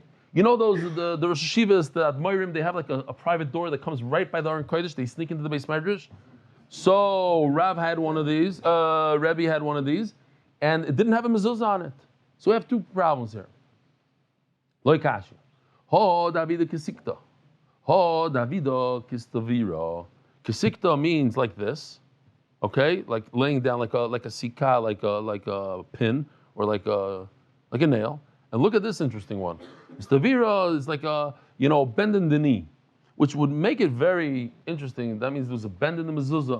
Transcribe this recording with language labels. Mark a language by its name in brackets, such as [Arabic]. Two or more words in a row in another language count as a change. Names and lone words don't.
[English] You know the [Hebrew] ראשי ישיבות, [English] the Admorim, they have like a private door that comes right by the [Hebrew] ארון קודש. [English] They sneak into the [Hebrew] בית מדרש. [English] So Rav had one of these, Rebbe had one of these, and it didn't have a mezuzah on it. So we have two problems here. [Aramaic] לא קשיא. הא דעבידא כסיכתא. הא דעבידא כאיסתוירא. [English] Kisikta means like this, okay, like laying down like a sika, like a pin or like a nail. And look at this interesting one. Kistavira is like bending the knee, which would make it very interesting. That means there's a bend in the mezuzah.